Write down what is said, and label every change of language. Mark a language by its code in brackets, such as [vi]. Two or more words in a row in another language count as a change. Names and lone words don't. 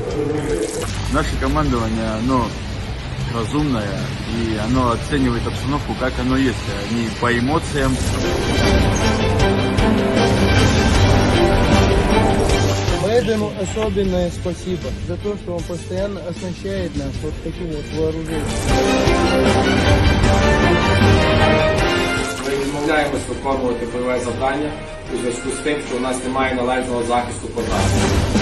[ru] Наше командование, оно разумное, и оно оценивает обстановку, как оно есть, а не по эмоциям. Байдену особенное спасибо за то, что он постоянно оснащает нас вот таким вот вооружением. [uk] Ми відмовляємось виконувати бойове завдання у зв'язку з тим, що у нас немає належного захисту позиції.